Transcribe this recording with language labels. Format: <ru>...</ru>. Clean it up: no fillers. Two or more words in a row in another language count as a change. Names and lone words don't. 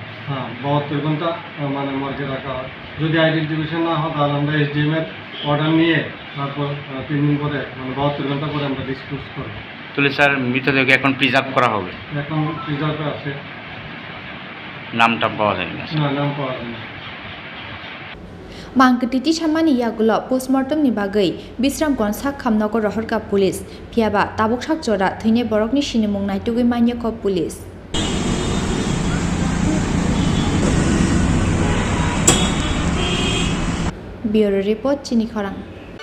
<bn>হ্যাঁ, 72 ঘন্টা মর্গে রাখা হয়। যদি আইডেন্টিফিকেশন না হয় তাহলে আমরা এসডিএমের অর্ডার নিয়ে তারপর 3 দিন পরে 72 ঘন্টা পরে আমরা ডিসপোজ করব। তাহলে স্যার মৃতদেহকে এখন প্রিজার্ভ করা হবে? এখন প্রিজার্ভে আছে। নামটা পাওয়া যায় না? না, নাম পাওয়া যায় না।</bn> <trp>Mangkhtiti samani yagulo postmortem ni bagai Bishramganj sakhamnago rohorka police phiaba tabuk sakjora thine borokni sinimung naitugui manyako</trp> <en>police Bureau report</en> <trp>Chini Khorang</trp>